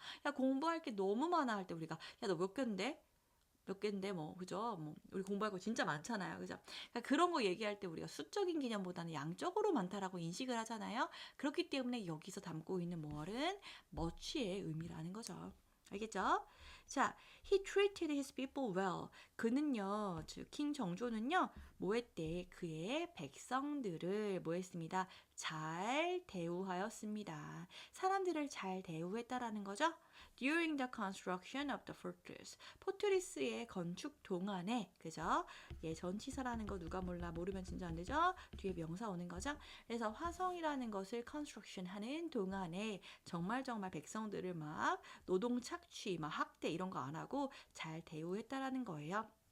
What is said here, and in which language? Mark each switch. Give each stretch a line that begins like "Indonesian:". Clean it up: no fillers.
Korean: 야 공부할 게 너무 많아 할 때 우리가 야 너 몇 개인데? 몇 개인데 뭐 그죠? 뭐 우리 공부할 거 진짜 많잖아요. 그죠? 그러니까 그런 거 얘기할 때 우리가 수적인 개념보다는 양적으로 많다라고 인식을 하잖아요. 그렇기 때문에 여기서 담고 있는 뭐는 much의 의미라는 거죠. 알겠죠?
English: 자, he treated his people well.
Korean: 그는요, 즉 킹 정조는요, 뭐 했대? 그의 백성들을 뭐 했습니다? 잘 대우하였습니다. 사람들을 잘 대우했다라는 거죠.
English: During the construction of the fortress.
Korean: 포트리스의 건축 동안에, 그죠? 예, 전치사라는 거 누가 몰라 모르면 진짜 안 되죠? 뒤에 명사 오는 거죠? 그래서 화성이라는 것을 construction 하는 동안에 정말 백성들을 막 노동 착취, 막 학대 이런 거 안 하고 잘 대우했다라는 거예요.